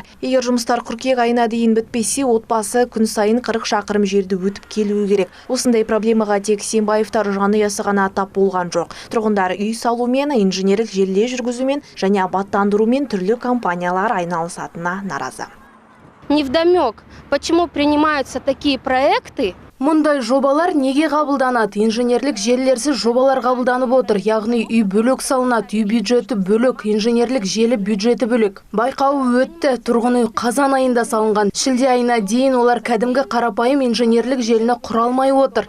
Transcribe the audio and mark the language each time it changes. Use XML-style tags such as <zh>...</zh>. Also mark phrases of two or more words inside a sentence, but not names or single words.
<kk>Егер жұмыстар қыркүйек айына дейін бітпесе, отбасы күн сайын 40 шақырым жерді өтіп келуі керек. Осындай проблемаға тек Сембаевтар жанұясы ғана тап болған жоқ. Тұрғындар үй салумен, инженерлік желілер жүргізумен және абаттандырумен түрлі компаниялар айналысатынына наразы.</kk> <ru>Невдомек, почему принимаются такие проекты?</ru> <kk>Мұндай жобалар неге қабылданады? Инженерлік желілерсіз жобалар қабылданып отыр. Яғни үй бөлек салынады, үй бюджеті бөлек, инженерлік желі бюджеті бөлек. Байқауы өтті. Тұрғын үй қазан айында салынған. Шілде айына дейін олар кәдімгі қарапайым инженерлік желіні құра алмай отыр.</kk>